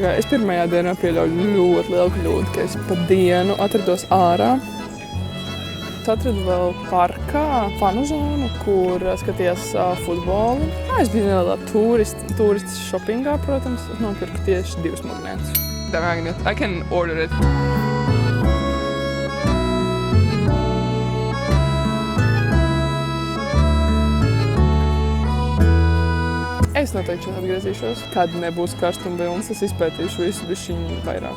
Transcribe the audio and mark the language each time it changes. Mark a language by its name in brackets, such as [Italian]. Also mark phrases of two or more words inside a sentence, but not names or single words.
[Latvian] Es pirmajā dienā pieļauju ļoti lielu kļūdu, ka es pa dienu atrados ārā. Atradu vēl parkā fanu zonu, kur skatījās futbolu. Es biju nelielā turistu shoppingā, protams. Es nopirku tieši 2 magnētus. [English] I can order it. [Latvian] Es noteikti šeit atgriezīšos. Kad nebūs karstuma vilnis, es izpētīšu visu bišķiņu vairāk.